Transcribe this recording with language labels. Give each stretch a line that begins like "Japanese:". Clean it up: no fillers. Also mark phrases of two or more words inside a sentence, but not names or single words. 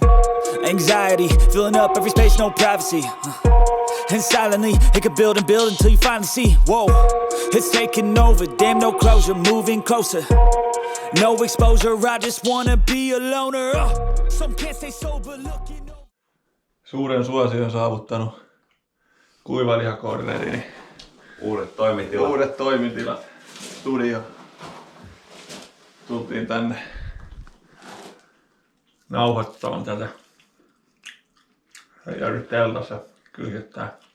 English: Anxiety, filling up every space, no privacy, and silently, it could build and build until you finally see, whoa, it's taking over, damn no closure, moving closer, no exposure, I just wanna be a loner, some can't stay sober, looking.
Finnish: Suuren suosion saavuttanut kuivalihakornerini. Uudet toimitilat. Uudet toimitilat. Studio. Tultiin tänne nauhoittamaan tätä. Ja nyt teltassa kylkettää.